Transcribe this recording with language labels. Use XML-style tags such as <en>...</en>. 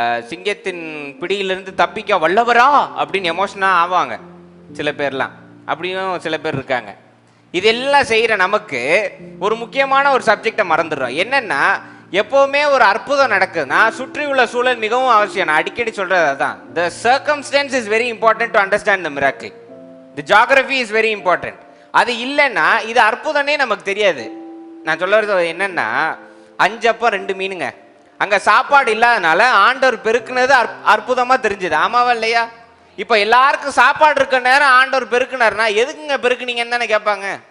<ta>சிங்கத்தின் பிடியிலிருந்து தப்பிக்க வல்லவரா அப்படின்னு எமோஷனாக ஆவாங்க சில பேர்லாம், அப்படியும் சில பேர் இருக்காங்க. இதெல்லாம் செய்கிற நமக்கு ஒரு முக்கியமான ஒரு சப்ஜெக்டை மறந்துடுறோம். என்னன்னா, எப்போவுமே ஒரு அற்புதம் நடக்குதுன்னா சுற்றி உள்ள சூழல் மிகவும் அவசியம். நான் அடிக்கடி சொல்றது அதுதான்.</ta> <en>The circumstance is very important to understand the miracle. The geography is very important.</en> <ta>அது இல்லைன்னா இது அற்புதமே நமக்கு தெரியாது. நான் சொல்றது என்னன்னா, 5 அப்பம் 2 மீனுங்க, அங்க சாப்பாடு இல்லாதனால ஆண்டவர் பெருக்குனது அற்புதமா தெரிஞ்சது. ஆமாவா இல்லையா? இப்ப எல்லாருக்கும் சாப்பாடு இருக்க நேரம் ஆண்டவர் பெருக்குனாருன்னா எதுக்குங்க பெருக்குனீங்கன்னு தானே கேட்பாங்க.</ta>